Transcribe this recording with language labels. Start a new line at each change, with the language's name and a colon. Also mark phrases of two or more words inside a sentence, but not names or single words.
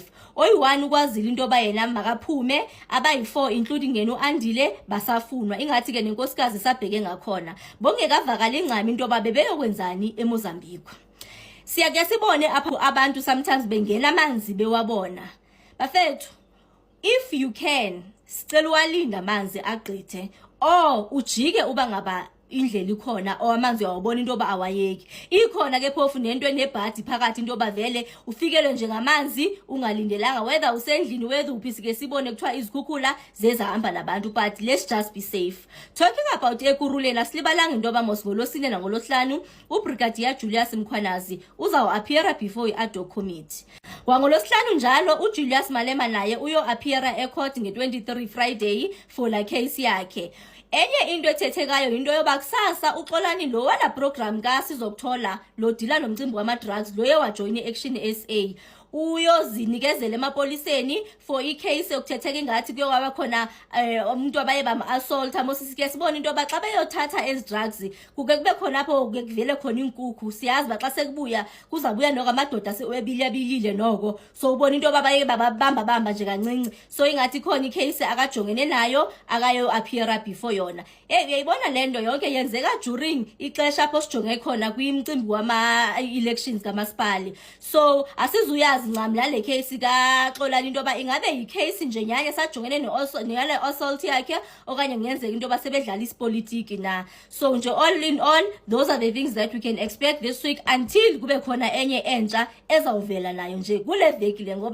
Xhosa: Oyi-1 ukwazile into yoba yena makaphume, abayi-4 including yena uAndile basafunwa. Ingathi ke nenkosikazi sabheke ngakhona. Bongekavakala ingcami into yoba bebeyokwenzani eMozambique. Siyake sibone apha abantu sometimes bengena amanzi bewabona. Bafethu,
English: if you can,
Xhosa: sicela walinda amanzi agqithe or ujike uba ngaba indlela ikhona or amanzi uyawabona into yoba awayeki. Ikhona ke phofu nento enebhadi phakathi into yoba vele ufikelwe nje ngamanzi ungalindelanga, whether usendlini whether uphi. Sike sibone kuthiwa izikhukhula zezahamba nabantu,
English: but let's just be safe. Talking about
Xhosa: eKuruleni, asilibalanga into yoba mos ngolosine nangolosihlanu uBrigadier Julius Mkhwanazi uzawu-appeara
English: before i-ad-hoc committee.
Xhosa: Wangolosihlanu njalo uJulius Malema naye uyo-appeara ecourt nge-23 Friday for la case yakhe. Enye into ethethekayo into yoba kusasa uXolani lo wala program kaSizokuthola lo dila nomcimbi wama-drugs lo yewajoin i-Action SA uyozinikezela emapoliseni for i-case yokuthetheka ingathi kuyokwaba khona umuntu abaye bama-assault. Mosisike sibona into yoba xa beyothatha ezi-drugs kuke kube khona apho kuke kuvele khona inkukhu. Siyazi ba xa sekubuya kuzabuya noko amadoda abiliyabilile noko, so ubona into yoba baye babamba nje kancinci. So ingathi khona i-case akajongene nayo akayo-appeara before yona. Uyayibona le nto yonke yenzeka during ixesha apho sijonge khona kwimcimbi wama-elections kamasipali. So asizuyazi ncam lale case kaXolani into yoba ingabe yi-case nje nyanye sajongene neyale assault yakhe okanye kungenzeka into yoba sebedlala isipolitiki na.
English: So nje all in all, those are the things that we can expect this week until
Xhosa: kube khona enye entsha ezawuvela nayo nje kule veki le.